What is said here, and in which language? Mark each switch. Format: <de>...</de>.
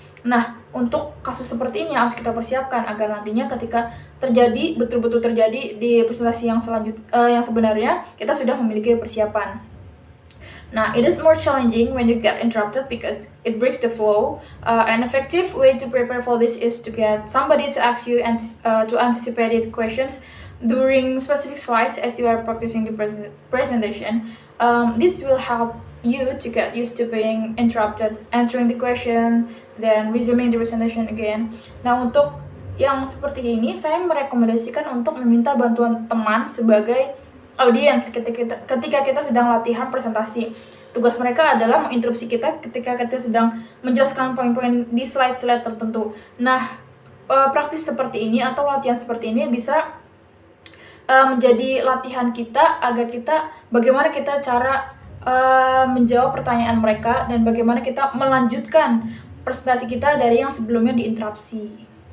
<id>Nah, untuk kasus seperti ini harus kita persiapkan agar nantinya ketika betul-betul terjadi di presentasi yang sebenarnya, kita sudah memiliki persiapan.</id> <en>Nah, it is more challenging when you get interrupted because it breaks the flow. An effective way to prepare for this is to get somebody to ask you to anticipate questions during specific slides as you are practicing the presentation. This will help you to get used to being interrupted, answering the question, then resuming the presentation again.</en> <id>Nah, untuk yang seperti ini, saya merekomendasikan untuk meminta bantuan teman sebagai audiens ketika kita sedang latihan presentasi. Tugas mereka adalah menginterupsi kita ketika kita sedang menjelaskan poin-poin di slide-slide tertentu. Nah, praktis seperti ini atau latihan seperti ini bisa menjadi latihan kita agar bagaimana kita cara menjawab pertanyaan mereka dan bagaimana kita melanjutkan presentasi kita dari yang sebelumnya diinterupsi.</id>